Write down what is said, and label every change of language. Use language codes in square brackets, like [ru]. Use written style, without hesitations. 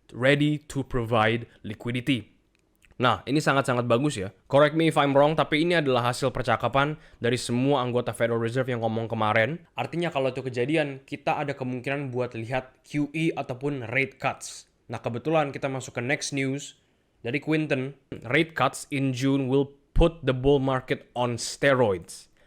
[en] ready to provide liquidity. [id] Nah, ini sangat-sangat bagus ya. [en] Correct me if I'm wrong, [id] tapi ini adalah hasil percakapan dari semua anggota Federal Reserve yang ngomong kemarin. Artinya kalau itu kejadian, kita ada kemungkinan buat lihat QE ataupun rate cuts. Nah, kebetulan kita masuk ke [en] next news [id] dari Quinton. [en] Rate cuts in June will put the bull market on steroids.